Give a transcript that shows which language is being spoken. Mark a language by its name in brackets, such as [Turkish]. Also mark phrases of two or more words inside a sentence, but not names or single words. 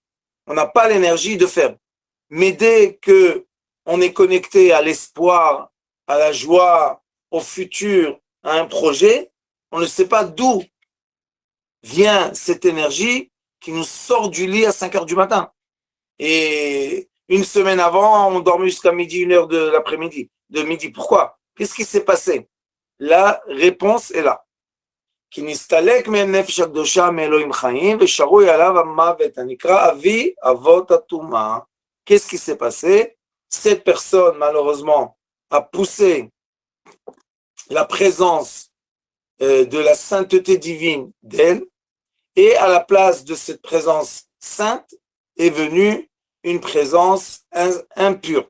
[French] On n'a pas l'énergie de faire. Mais dès que on est connecté à l'espoir, à la joie, au futur, à un projet, on ne sait pas d'où vient cette énergie qui nous sort du lit à 5 heures du matin. Et une semaine avant, on dormait jusqu'à midi, 1 heure de l'après-midi, de midi. Pourquoi? Qu'est-ce qui s'est passé? La réponse est là. [Hebrew] כי נסתלק מהם נפש הקדושה מאלוהים חיים ושרוי עליו המוות הנקרא אבי אבות הטומאה. [French] Qu'est-ce qui s'est passé? Cette personne, malheureusement, a poussé la présence de la sainteté divine d'elle, et à la place de cette présence sainte est venue une présence impure.